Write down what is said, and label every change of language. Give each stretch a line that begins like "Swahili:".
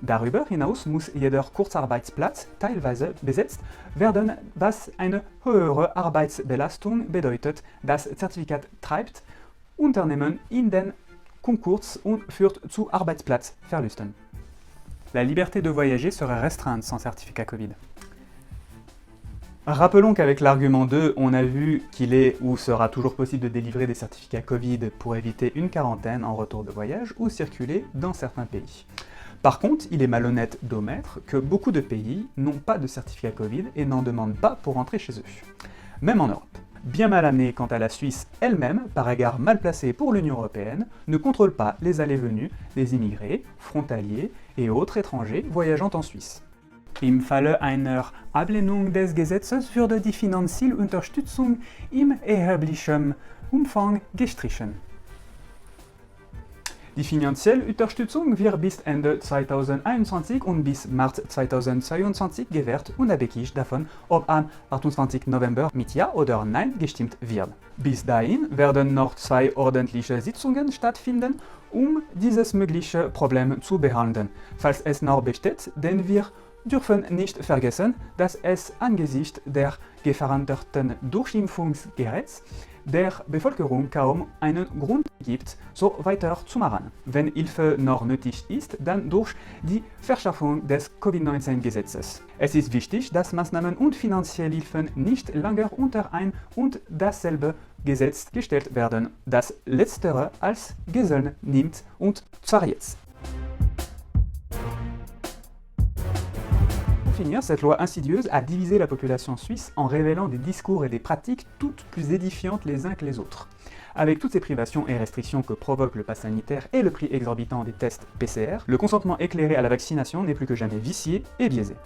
German: Darüber hinaus muss jeder Kurzarbeitsplatz teilweise besetzt werden, was eine höhere Arbeitsbelastung bedeutet. Das Zertifikat treibt Unternehmen in den Konkurs und führt zu Arbeitsplatzverlusten.
French: La liberté de voyager serait restreinte sans certificat Covid. Rappelons qu'avec l'argument 2, on a vu qu'il est ou sera toujours possible de délivrer des certificats Covid pour éviter une quarantaine en retour de voyage ou circuler dans certains pays. Par contre, il est malhonnête d'omettre que beaucoup de pays n'ont pas de certificat Covid et n'en demandent pas pour rentrer chez eux. Même en Europe. Bien mal amenée quant à la Suisse elle-même, par égard mal placée pour l'Union européenne, ne contrôle pas les allées-venues des immigrés, frontaliers et autres étrangers voyageant en Suisse.
German: Im Falle einer Ablehnung des Gesetzes würde die Finanzierunterstützung im erheblichen Umfang gestrichen. Die finanzielle Unterstützung wird bis Ende 2021 und bis März 2022 gewährt, unabhängig davon, ob am 28. November mit Ja oder Nein gestimmt wird. Bis dahin werden noch 2 ordentliche Sitzungen stattfinden, um dieses mögliche Problem zu behandeln, falls es noch besteht, denn wir dürfen nicht vergessen, dass es angesichts der gefährdeten Durchimpfungsgeräts der Bevölkerung kaum einen Grund gibt, so weiterzumachen. Wenn Hilfe noch nötig ist, dann durch die Verschärfung des Covid-19-Gesetzes. Es ist wichtig, dass Maßnahmen und finanzielle Hilfen nicht länger unter ein und dasselbe Gesetz gestellt werden, das letztere als Geiseln nimmt, und zwar jetzt.
French: Pour finir, cette loi insidieuse a divisé la population suisse en révélant des discours et des pratiques toutes plus édifiantes les uns que les autres. Avec toutes ces privations et restrictions que provoque le pass sanitaire et le prix exorbitant des tests PCR, le consentement éclairé à la vaccination n'est plus que jamais vicié et biaisé.